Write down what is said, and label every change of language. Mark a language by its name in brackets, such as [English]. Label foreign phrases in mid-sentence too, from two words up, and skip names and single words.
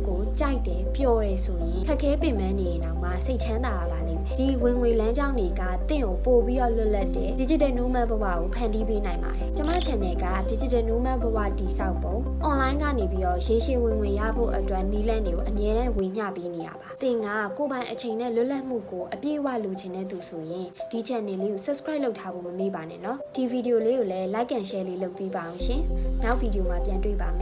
[Burmese] ကိုကြိုက်တယ်ပျော်တယ်ဆိုရင်ခက်ခဲပင်ပန်းနေရင်တော့မှစိတ်ချမ်းသာပါလိမ့်မယ်ဒီဝင်ငွေလမ်းကြောင်းတွေကသင်ကိုပို့ပြီးတော့လွတ်လပ်တဲ့ [English] digital nomad [Burmese] ဘဝကိုဖန်တီးပေးနိုင်ပါတယ်ကျွန်မ channel က [English] digital nomad [Burmese] ဘဝတည်ဆောက်ပုံ online ကနေပြီးတော့ရေရှည်ဝင်ငွေရဖို့အတွက်နည်းလမ်းတွေကိုအမြဲတမ်းဝေမျှပေးနေရပါသင်ကကိုယ်ပိုင်အချိန်နဲ့လွတ်လပ်မှုကိုအပြည့်အဝလိုချင်တဲ့သူဆိုရင်ဒီ channel လေးကို subscribe လုပ်ထားဖို့မမေ့ပါနဲ့နော်ဒီဗီဒီယိုလေးကိုလည်း [English] like and share [Burmese] လေးလုပ်ပေးပါအောင်ရှင်နောက်ဗီဒီယိုမှာပြန်တွေ့ပါမယ်